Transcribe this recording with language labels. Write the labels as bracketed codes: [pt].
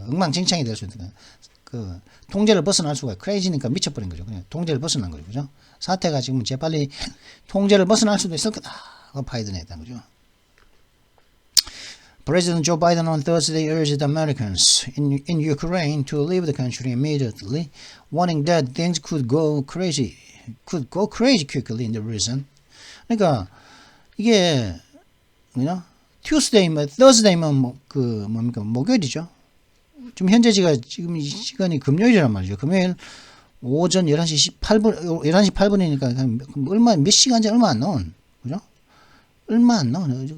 [ko] 엉망진창이 될 수도 있다. 그 통제를 벗어날 수가 크레이지니까 미쳐버린 거죠. 그냥 통제를 벗어난 거죠. 그죠? 사태가 지금 재빨리 통제를 벗어날 수도 있을 거다. 바이든이 했다는 거죠. [en] President Joe Biden on Thursday urged Americans in Ukraine to leave the country immediately, warning that things could go crazy quickly in the region. [ko] 그러니까 이게 뭐냐? Tuesday면 Thursday면 그 뭡니까? 목요일이죠. 지금 현재 지금 이 시간이 금요일이란 말이죠. 금요일 오전 11시 8분이니까 얼마 몇 시간 전 얼마 안 나온. 그죠? 얼마 안 나온.